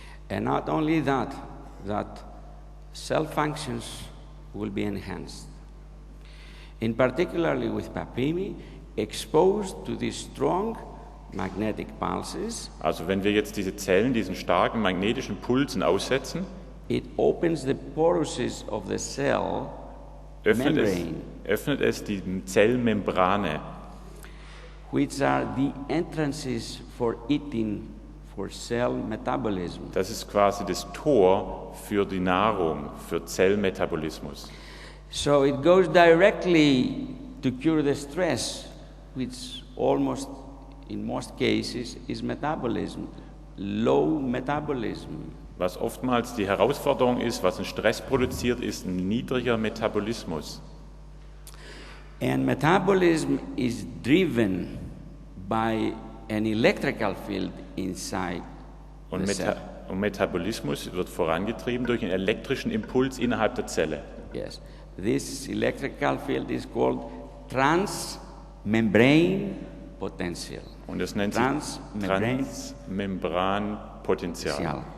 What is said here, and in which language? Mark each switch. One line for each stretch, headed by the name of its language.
English: And not only that, that cell functions will be enhanced. In particularly with Papimi, exposed to these strong magnetic pulses,
German: Also wenn wir jetzt diese Zellen diesen starken magnetischen Pulsen aussetzen,
English: it opens the porosis of the cell
German: öffnet
English: membrane,
German: es die Zellmembrane.
English: which are the entrances for eating, for cell metabolism.
German: Das ist quasi das Tor für die Nahrung, für Zellmetabolismus.
English: So it goes directly to cure the stress, which almost in most cases is metabolism, low metabolism.
German: Was oftmals die Herausforderung ist, was einen Stress produziert, ist ein niedriger Metabolismus.
English: And metabolism is driven by an electrical field inside
German: Und,
English: the cell.
German: und Metabolismus wird vorangetrieben durch einen elektrischen Impuls innerhalb der Zelle.
English: Yes, this electrical field is called transmembrane potential.
German: Und das nennt sich Transmembranpotenzial.